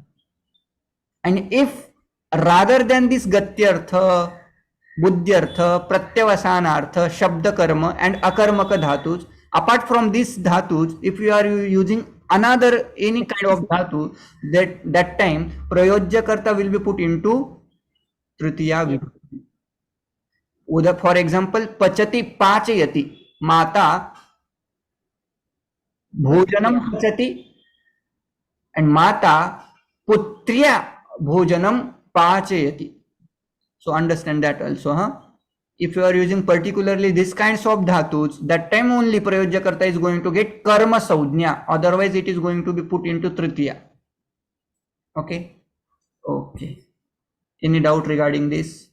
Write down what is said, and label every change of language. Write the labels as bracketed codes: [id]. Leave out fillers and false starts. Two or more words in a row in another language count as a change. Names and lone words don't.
[en] And if rather than this [sa] Gatyartha, Buddhyartha, Pratyavasanartha, Shabda Karma [en] and [sa] Akarmaka dhatus, [en] apart from these dhatus, if you are using another any kind of dhatu, that time [sa] Prayojya Karta [en] will be put into [sa] Tritiya Vibhakti. [en] For example, [sa] Pachati Pachayati, Mata Bhojanam Pachati, and Mata Putriya Bhojanam Pachayati. [en] So understand that also, huh? If you are using particularly this kinds of dhatus, that time only [sa] Prayojya Karta [en] is going to get [sa] Karma Saudhnya, [en] otherwise it is going to be put into Tritiya. Okay? Okay. Any doubt regarding this?